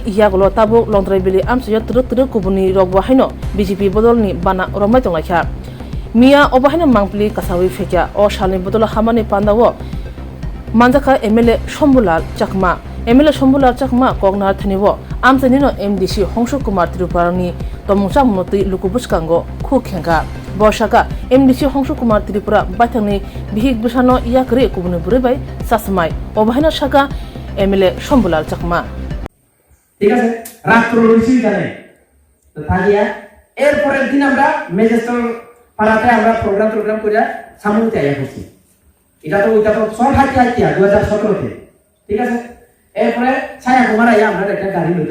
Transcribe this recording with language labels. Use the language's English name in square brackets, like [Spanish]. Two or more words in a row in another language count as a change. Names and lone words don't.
[Kok Borok] Yagolo Tabu Longtraibili Amsaya Truk Kubuni Rogwa Haino BJP Bodolni Bana Romai Tonglakha Mia Obahina Mangpli Kasawi Fekya O Shalin Bodola Hamani Pandawo Manjaka MLA Shombulal Chakma MLA Shombulal Chakma Kognar Thaniwo Amsanino MDC Hongshu Kumar Tripuranni Tomungsa Moti Lukubuskango Khukhenga Boshaka MDC Hongshu Kumar Tripura Bathangni Bihik Busano Yakre Kubuni Buribai Sasmai Obahina Shaka MLA Shombulal Chakma [Bangla] ঠিক আছে রাত্র রইছি জানে তো থাকিয়া এর পরের দিন আমরা মেজেস্টর পাড়াতে আমরা প্রোগ্রাম করে সামুতে আইয়া করছি এটা তো শর্ট হাইতে 2017 তে ঠিক আছে এরপরে ছায়া কুমার আইয়া আমরা একটা গাড়ি লইতে